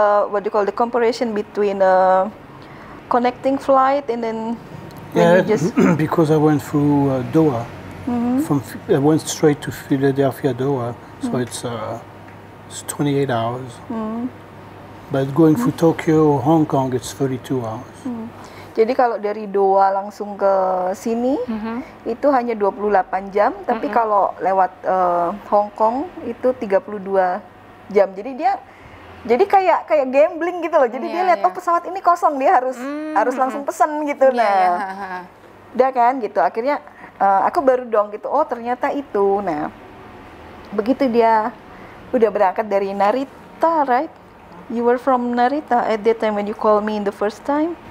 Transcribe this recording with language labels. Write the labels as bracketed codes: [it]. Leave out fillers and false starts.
[en] What do you call the comparison between connecting flight and then Yeah, because I went through Doha. I went straight to Philadelphia, Doha, so it's 28 hours. But going through Tokyo, Hong Kong, it's 32 hours. [id] Jadi kalau dari Doha langsung ke sini itu hanya 28 jam, tapi kalau lewat Hong Kong itu 32 jam. Jadi kayak gambling gitu loh. Jadi dia lihat pesawat ini kosong, dia harus langsung pesan gitu. Udah kan gitu. Akhirnya aku baru dong gitu. Oh, ternyata itu. Nah, begitu dia udah berangkat dari Narita, [en] right? You were from Narita at that time when you called me in the first time?